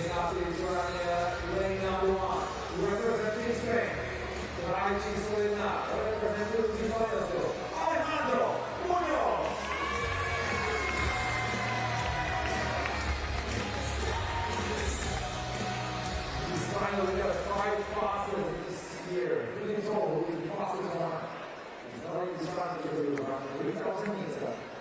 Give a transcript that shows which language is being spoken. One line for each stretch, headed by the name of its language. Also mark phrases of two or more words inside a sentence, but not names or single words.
English: is running lane number 1. Representing Spain.
Slovak: Kraj číslo 1. Reprezentujúci Španielsko. Alejandro Muñoz.
English: He's finally got 5 passes this year. In total, he's the fastest one. He's not only the fastest, he's the 3,000 meters.